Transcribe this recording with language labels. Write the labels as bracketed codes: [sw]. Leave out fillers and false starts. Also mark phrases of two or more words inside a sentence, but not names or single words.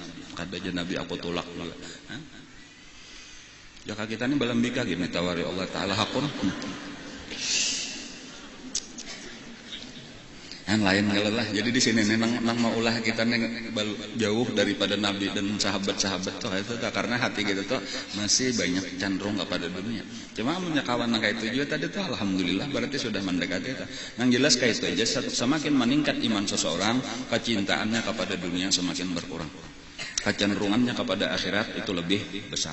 [bjn] Kata aja Nabi aku tolak juga. Jaka kita ini balambika gini tawari Allah Taala hakun. Yang lain lah. [id] Jadi di sini nang maulah kita jauh daripada Nabi dan sahabat-sahabat tuh itu karena hati kita tuh masih banyak cenderung kepada dunia. Cuma punya kawan kayak itu juga tadi tuh alhamdulillah berarti sudah mendekati itu. Yang jelas kayak itu aja semakin meningkat iman seseorang, kecintaannya kepada dunia semakin berkurang. Kecenderungannya kepada akhirat itu lebih besar.